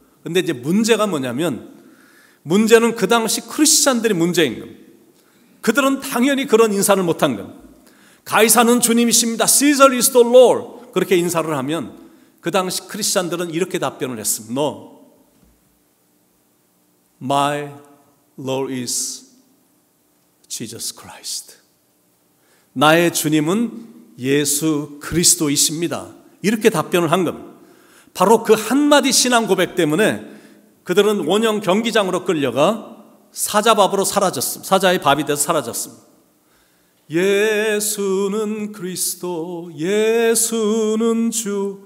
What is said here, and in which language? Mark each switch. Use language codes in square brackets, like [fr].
[ko] 근데 이제 문제가 뭐냐면, 문제는 그 당시 크리스찬들이 문제인 겁니다. 그들은 당연히 그런 인사를 못한 겁니다. 가이사는 주님이십니다. [en] Caesar is the Lord. [ko] 그렇게 인사를 하면 그 당시 크리스찬들은 이렇게 답변을 했습니다. [en] No, my Lord is Jesus Christ. [ko] 나의 주님은 예수 그리스도이십니다. 이렇게 답변을 한 겁니다. 바로 그 한마디 신앙 고백 때문에 그들은 원형 경기장으로 끌려가 사자밥으로 사라졌습니다. 사자의 밥이 돼서 사라졌습니다. 예수는 그리스도, 예수는 주.